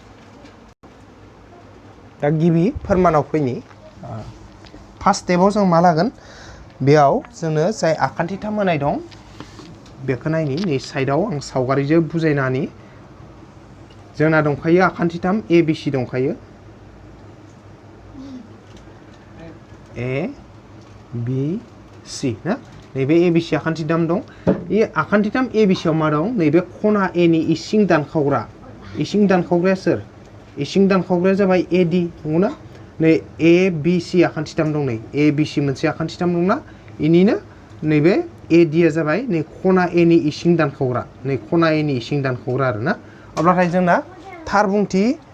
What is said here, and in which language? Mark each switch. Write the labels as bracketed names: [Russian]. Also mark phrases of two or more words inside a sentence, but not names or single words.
[Bodo] दा गिबि फोरमानाव फैनि [English] first stepao [Bodo] जों मा लागोन बेयाव जोंनो जाय आखान्थिथाम होनाय दं बेखौ नायनि नै साइडआव आं सावगारिजों बुजायना होनि जोंना दंखायो आखान्थिथाम ABC दंखायो A बी सी ना नैबे ए बी सी आखान्थिथाम दं ए आखान्थिथाम ए बी सी आव मा दं नैबे खना ए नि इसिं दानखावग्राया सोर इसिं दानखावग्राया जाबाय ए डी नंगौना नै ए बी सी आखान्थिथाम दं नै ए बी सी मोनसे आखान्थिथाम दंना इनिनो नैबे ए डी आ जाबाय नै खना ए नि इसिं दानखावग्रा नै खना ए नि इसिं दानखावग्रा आरोना अब्लाथाय जोंना थार बुंथि